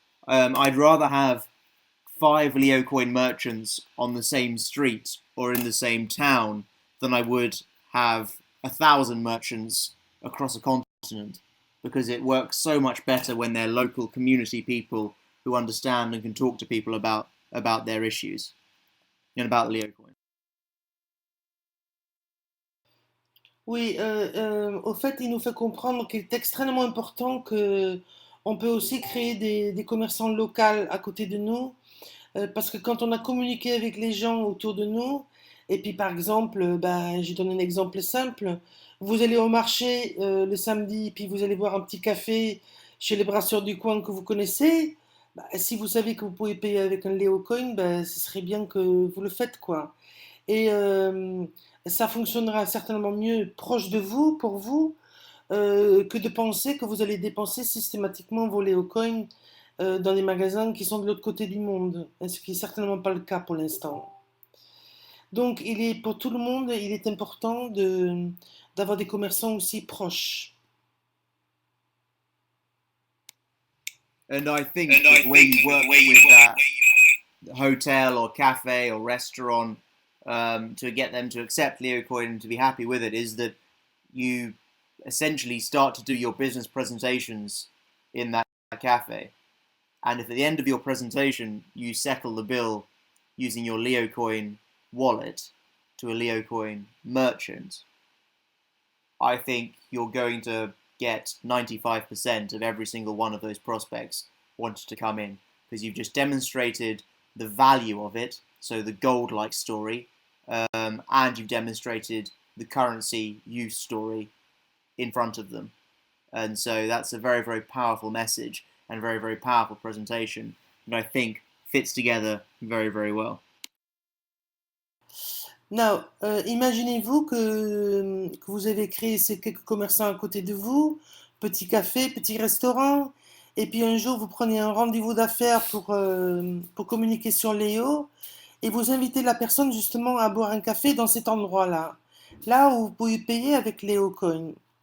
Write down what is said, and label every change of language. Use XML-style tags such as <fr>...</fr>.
<en>I'd rather have 5 LeoCoin merchants on the same street or in the same town than I would have 1,000 merchants across a continent, because it works so much better when they're local community people who understand and can talk to people about their issues and about LeoCoin.</en> <fr>Oui, au fait, il nous fait comprendre qu'il est extrêmement important que on peut aussi créer des commerçants locaux à côté de nous, parce que quand on a communiqué avec les gens autour de nous, et puis par exemple, je donne un exemple simple, vous allez au marché le samedi, puis vous allez boire un petit café chez les brasseurs du coin que vous connaissez, si vous savez que vous pouvez payer avec un LeoCoin, ce serait bien que vous le faites, quoi. Et ça fonctionnera certainement mieux proche de vous, pour vous, que de penser que vous allez dépenser systématiquement vos LeoCoins dans des magasins qui sont de l'autre côté du monde, ce qui n'est certainement pas le cas pour l'instant. Donc, pour tout le monde, il est important d'avoir des commerçants aussi proches.</fr> <en>And I think the way you work with that hotel or cafe or restaurant to get them to accept LeoCoin and to be happy with it is that you essentially start to do your business presentations in that cafe. And if at the end of your presentation you settle the bill using your LeoCoin wallet to a LeoCoin merchant, I think you're going to get 95% of every single one of those prospects wanted to come in, because you've just demonstrated the value of it, so the gold-like story, and you've demonstrated the currency use story in front of them. And so that's a very, very powerful message and a very, very powerful presentation that I think fits together very, very well.</en> <fr>Now, imaginez-vous que vous avez créé ces quelques commerçants à côté de vous, petit café, petit restaurant, et puis un jour vous prenez un rendez-vous d'affaires pour communiquer sur Léo, et vous invitez la personne justement à boire un café dans cet endroit-là, là où vous pouvez payer avec LeoCoin.</fr>